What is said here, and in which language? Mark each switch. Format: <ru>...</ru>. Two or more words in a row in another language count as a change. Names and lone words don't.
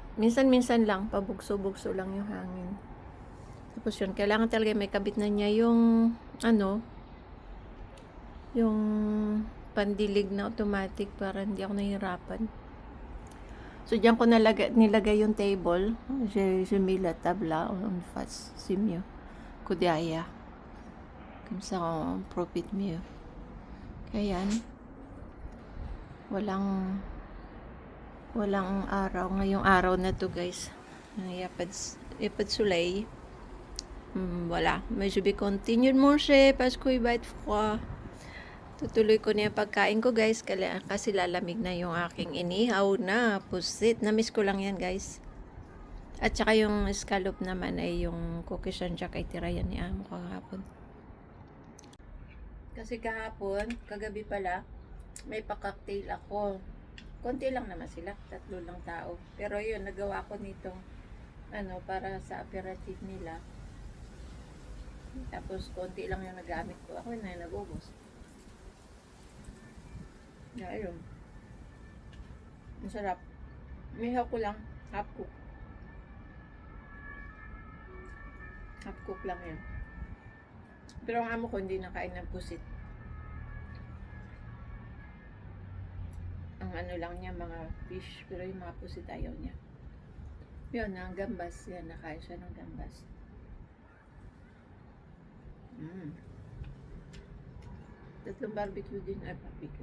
<tl>Minsan-minsan lang, pabugso-bugso lang yung hangin. Tapos yun, kailangan talaga may kabit na niya yung, yung pandilig na automatic para hindi ako nahihirapan. So, diyan ko nilagay yung table.</tl> <fr>Je mets la table là, en face. C'est mieux que derrière. Comme ça, on profite mieux.</fr> <tl>Kaya yan. Walang araw. Ngayong araw na to, guys.</tl> <fr>Il y a pas de soleil. Voilà. Mais je vais continuer de manger parce qu'il va être froid.</fr> <tl>Tutuloy ko na yung pagkain ko, guys, kasi lalamig na yung aking inihaw na pusit. Namiss ko lang yan, guys. At saka yung scallop naman ay yung</tl> <en>cookies and jack</en> <tl>ay tira yan ni Amo kahapon. Kasi kahapon, kagabi pala, may pa-cocktail ako. Konti lang naman sila, 3 lang tao. Pero yun, nagawa ko nitong para sa aperitif nila. Tapos konti lang yung nagamit ko. Ako na nagubos. Yeah, ayun. Masarap. Mihaw ko lang.</tl> <en>Half cook. Half cook</en> <tl>lang yan. Pero ang amo ko hindi nakain ng pusit. Ang lang niya, mga fish. Pero yung mga pusit ayaw niya. Yun, ang gambas. Yan, nakain siya ng gambas. Tatlong barbecue din. Ay, barbecue.</tl>